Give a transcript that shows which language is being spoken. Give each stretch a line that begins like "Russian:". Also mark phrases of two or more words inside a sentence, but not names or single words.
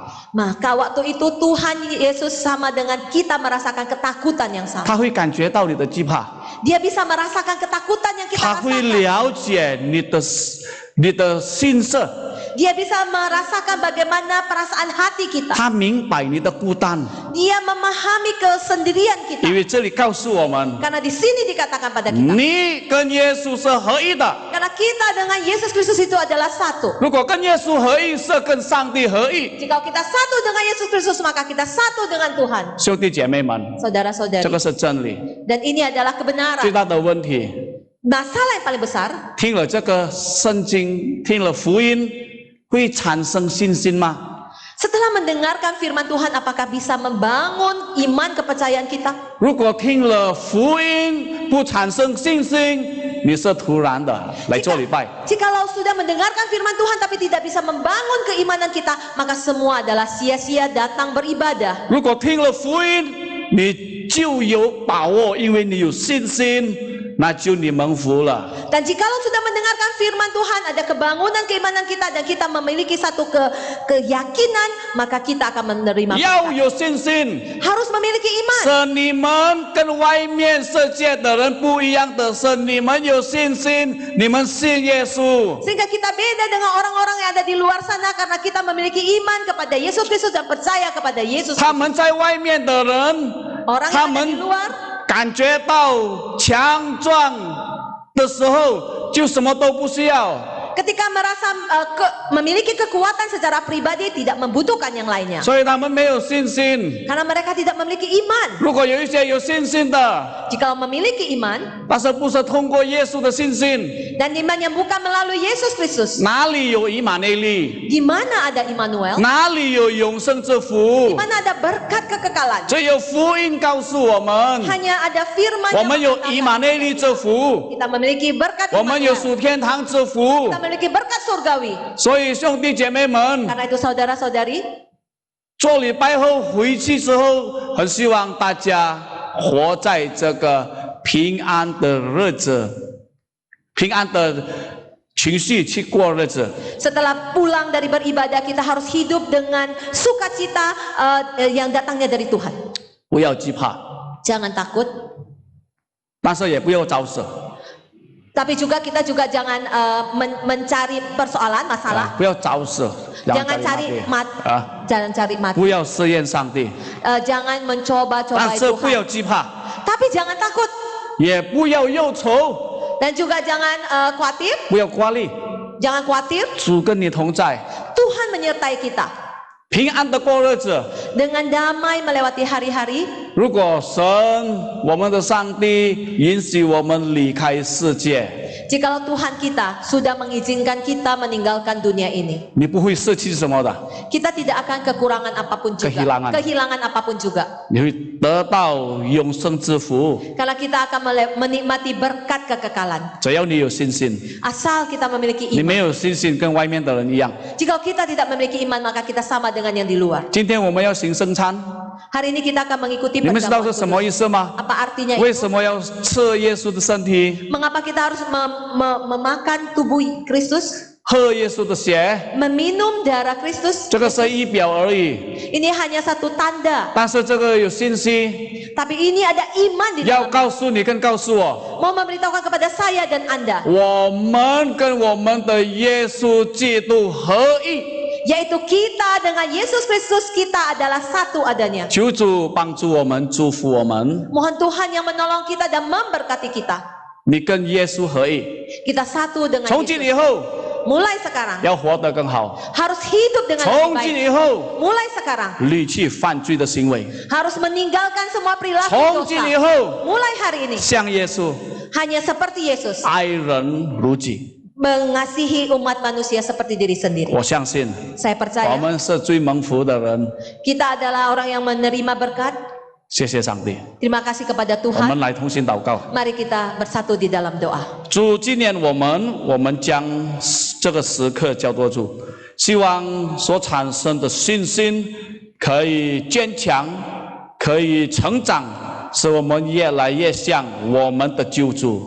Indonesian: maka waktu itu Tuhan Yesus sama dengan kita merasakan ketakutan yang sama.
Chinese: 他会感觉到你的惧怕，
Indonesian: Dia bisa merasakan ketakutan yang kita
Chinese: 他会
Indonesian: rasakan.
Chinese: 了解你的心色，
Indonesian: Dia bisa merasakan bagaimana perasaan hati kita.
Chinese: 他明白你的孤单，
Indonesian: Dia memahami kesendirian
Chinese: 因
Indonesian: kita.
Chinese: 为这里告诉我们，
Indonesian: Karena di sini dikatakan pada kita.
Chinese: 你跟耶稣是合一的。
Indonesian: Karena kita dengan Yesus Kristus itu adalah satu.
Chinese: 如果跟耶稣合一，是跟上帝合一。
Indonesian: Jika kita satu dengan Yesus Kristus, maka kita satu dengan Tuhan.
Chinese: 兄弟姐妹们，
Indonesian: Saudara-saudari.
Chinese: 这个是真理。
Indonesian: Dan ini adalah kebenaran.
Chinese: 最大的问题，
Indonesian: Masalah yang paling besar,
Chinese: 听了这个圣经，听了福音，会产生信心吗？
Indonesian: setelah mendengarkan firman Tuhan, apakah bisa membangun iman kepercayaan kita?
Chinese: 如果听了福音不产生信心，你是突然的来做礼拜。
Indonesian: Jikalau sudah mendengarkan firman Tuhan tapi tidak bisa membangun keimanan kita, maka semua adalah sia-sia datang beribadah.
Chinese: 如果听了福音，你就有把握，因为你有信心，那就你蒙福了。
Indonesian: Dan jikalau sudah mendengarkan firman Tuhan, ada kebangunan keimanan kita dan kita memiliki satu keyakinan, maka kita akan menerima
Chinese: 要
Indonesian: berkat.
Chinese: 有信心，
Indonesian: Harus memiliki iman.
Chinese: 是你们跟外面世界的人不一样的是，你们有信心，你们信耶稣。
Indonesian: Sehingga kita beda dengan orang-orang yang ada di luar sana karena kita memiliki iman kepada Yesus Kristus dan percaya kepada Yesus
Chinese: 他
Indonesian: Kristus.
Chinese: 们在外面的人，
Indonesian: Orang
Chinese: 他
Indonesian: yang ada di
Chinese: 们
Indonesian: luar
Chinese: 感觉到强壮的时候，就什么都不需要。
Indonesian: ketika merasa memiliki kekuatan secara pribadi, tidak membutuhkan yang lainnya.
Chinese: 所以他们没有信心。
Indonesian: Karena mereka tidak memiliki iman.
Chinese: 如果有一些有信心的，
Indonesian: Jika memiliki iman
Chinese: 但是不是通过耶稣的信心，
Indonesian: dan iman yang bukan melalui Yesus Kristus,
Chinese: 哪里有以马内利？
Indonesian: di mana ada Immanuel?
Chinese: 哪里有永生之
Indonesian: Di
Chinese: 福？
Indonesian: mana ada berkat kekekalan?
Chinese: 只有福音告诉我们，
Indonesian: Hanya ada firman
Chinese: 我
Indonesian: yang
Chinese: 们有以
Indonesian: mengatakan
Chinese: 马内利之福，
Indonesian: kita memiliki berkat
Chinese: 我们有
Indonesian: Immanuel.
Chinese: 属天堂之福
Indonesian: Kita。memiliki berkat surgawi.
Chinese: 所以兄弟姐妹们，
Indonesian: Karena itu saudara-saudari,
Chinese: 做礼拜后回去之后，很希望大家活在这个平安的日子，平安的情绪去过日子。
Indonesian: setelah pulang dari beribadah, kita harus hidup dengan sukacita yang datangnya dari Tuhan.
Chinese: 不要惧怕，
Indonesian: Jangan takut,
Chinese: 但是也不要找死，
Indonesian: tapi juga kita juga jangan mencari persoalan, masalah.
Chinese: 不要找死，
Indonesian: Jangan cari mati, 啊， jangan cari mati.
Chinese: 不要试验上帝，
Indonesian: Jangan mencoba-cobai
Chinese: 但是不要
Indonesian: Tuhan.
Chinese: 惧怕，
Indonesian: Tapi jangan takut
Chinese: 也不要忧愁，
Indonesian: dan juga jangan khawatir,
Chinese: 不要挂虑，
Indonesian: jangan khawatir.
Chinese: 主跟你同在，
Indonesian: Tuhan menyertai kita
Chinese: 平安的过日子。
Indonesian: dengan damai melewati hari-hari.
Chinese: 如果神，我们的上帝允许我们离开世界，
Indonesian: Jikalau Tuhan kita sudah mengizinkan kita meninggalkan dunia ini,
Chinese: 你不会失去什么的，
Indonesian: kita tidak akan kekurangan apapun juga, kehilangan apapun juga,
Chinese: 你会得到永生之福。
Indonesian: karena kita akan menikmati berkat kekekalan.
Chinese: 只要你有信心，
Indonesian: Asal kita memiliki
Chinese: 你
Indonesian: iman.
Chinese: 没有信心跟外面的人一样。
Indonesian: Jika kita tidak memiliki iman, maka kita sama dengan yang di luar.
Chinese: 今天我们要行圣餐，
Indonesian: Hari ini kita akan mengikuti
Chinese: 你们知道
Indonesian: perjamuan
Chinese: 是什么
Indonesian: kudus.
Chinese: 意思吗？
Indonesian: Apa artinya
Chinese: 为
Indonesian: itu?
Chinese: 什么要吃耶稣的身体，
Indonesian: Mengapa kita harus memakan tubuh Kristus,
Chinese: 喝耶稣的血？
Indonesian: meminum darah Kristus?
Chinese: 这个是仪表而已，
Indonesian: Ini hanya satu tanda,
Chinese: 但是这个有信息，
Indonesian: tapi ini ada iman di
Chinese: 要
Indonesian: dalamnya.
Chinese: 告诉你跟告诉我，
Indonesian: Mau memberitahukan kepada saya dan Anda,
Chinese: 我们跟我们的耶稣基督合一。
Indonesian: yaitu kita dengan Yesus Kristus, kita adalah satu adanya.
Chinese: 求主帮助我们，祝福我们。
Indonesian: Mohon Tuhan yang menolong kita dan memberkati kita.
Chinese: 你跟耶稣合一，
Indonesian: Kita satu dengan
Chinese: 从今
Indonesian: Yesus.
Chinese: 以后
Indonesian: Mulai sekarang
Chinese: 要活得更好。
Indonesian: harus hidup dengan lebih
Chinese: 从今
Indonesian: baik.
Chinese: 以后
Indonesian: Mulai sekarang
Chinese: 离弃犯罪的行为。
Indonesian: harus meninggalkan semua perilaku
Chinese: 从今以
Indonesian: dosa.
Chinese: 后
Indonesian: Mulai hari ini
Chinese: 像耶稣
Indonesian: hanya seperti Yesus,
Chinese: 爱人如己。
Indonesian: mengasihi umat manusia seperti diri sendiri.
Chinese: 我相信
Indonesian: Saya
Chinese: 我
Indonesian: percaya
Chinese: 们是最蒙福的人。
Indonesian: kita adalah orang yang menerima berkat.
Chinese: 谢谢上帝，
Indonesian: Terima kasih kepada
Chinese: 我们
Indonesian: Tuhan.
Chinese: 来同心祷告。
Indonesian: Mari kita bersatu di dalam doa.
Chinese: 主纪念我们将这个时刻交托主，希望所产生的信心可以坚强，可以成长，使我们越来越像我们的救主。